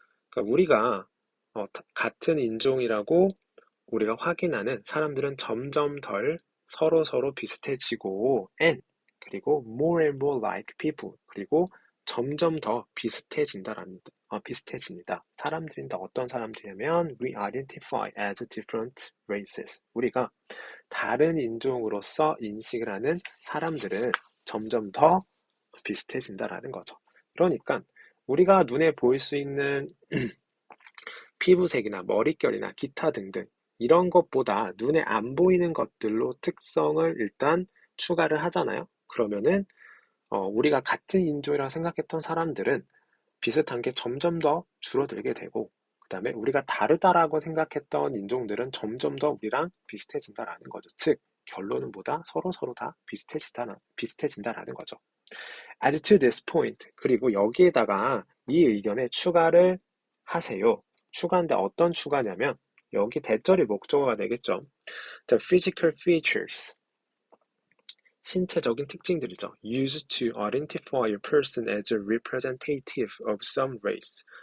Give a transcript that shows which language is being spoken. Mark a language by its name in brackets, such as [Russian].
[Korean] 그러니까 우리가 같은 인종이라고 우리가 확인하는 사람들은 점점 덜 서로 비슷해지고 [English] and [Korean] 그리고 [English] more and more like people [Korean] 그리고 점점 더 비슷해집니다. 사람들인데 어떤 사람들이냐면 [English] we identify as different races. [Korean] 우리가 다른 인종으로서 인식을 하는 사람들은 점점 더 비슷해진다라는 거죠. 그러니까 우리가 눈에 보일 수 있는 피부색이나 머릿결이나 기타 등등 이런 것보다 눈에 안 보이는 것들로 특성을 일단 추가를 하잖아요. 그러면은 우리가 같은 인종이라고 생각했던 사람들은 비슷한 게 점점 더 줄어들게 되고 그 다음에 우리가 다르다라고 생각했던 인종들은 점점 더 우리랑 비슷해진다라는 거죠. 즉 결론은 뭐다? 서로 다 비슷해진다라는 거죠. [English] As to this point [Korean] 그리고 여기에다가 이 의견에 추가를 하세요. 추가인데 어떤 추가냐면 여기 대절이 목적어가 되겠죠. [English] The physical features [Korean] 신체적인 특징들이죠. [English] Used to identify a person as a representative of some race.